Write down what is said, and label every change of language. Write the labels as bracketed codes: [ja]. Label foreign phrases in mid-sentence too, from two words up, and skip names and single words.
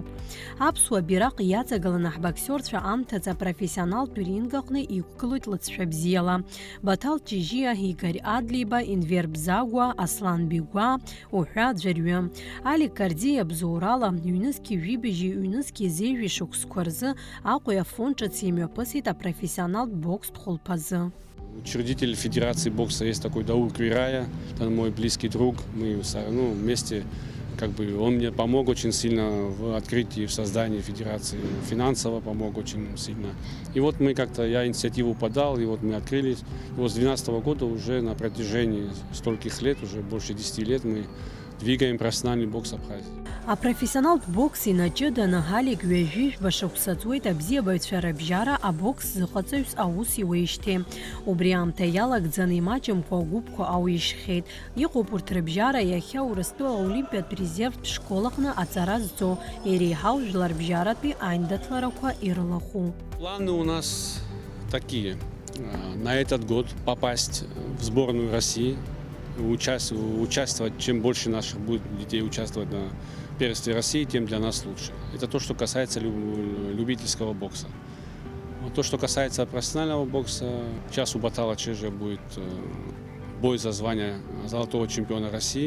[ab] Аԥсуа бираҟ иаҵагыланы ҳбоксерцәа амҭаӡа апрофессионалтә рингаҟны иқәгылоит лыҵшәа бзиала. Баҭал Ҷыжьиа, Игорь Адлиба, Инвер Бзагәа, Аслан Бигәа уҳәа аӡәырҩы. Алик Карди абзоурала ҩнызқьи жәибжьи ҩнызқьи зеиҩи шықәсқәа рзы Аҟәа афонд ҿыц имҩаԥысит апрофессионалтә бокстә хәылԥазы. [ru] Учредитель Федерации бокса есть такой Даур Квирая, это мой близкий друг. Мы вместе, он мне помог очень сильно в открытии, в создании федерации, финансово помог очень сильно. И вот я инициативу подал, и вот мы открылись. И вот с 2012 года уже на протяжении стольких лет, уже больше 10 лет, мы двигаем профессиональный бокс Абхазии. [ab] Апрофессионалтә бокс инаҷыданы Алик ҩажәижәба шықәса абзиабаҩцәа рыбжьара абокс зыҟаҵаҩс аус иуеижьҭеи. Убри аамҭа иалагӡаны имаҷымкәа агәыԥқәа ауишьхьеит. Иҟоуп урҭ рыбжьара иахьа Урыстәыла аолимпиатә резервтә школаҟны аҵара зҵо, иреиҳау жәларбжьаратәи аиндаҭларақәа ирылахәу. [ru] Планы у нас такие. На этот год попасть в сборную России, участвовать, чем больше наших будет детей участвовать на первенстве России, тем для нас лучше. Это то, что касается любительского бокса. То, что касается профессионального бокса, сейчас у Батала Чижа будет бой за звание золотого чемпиона России.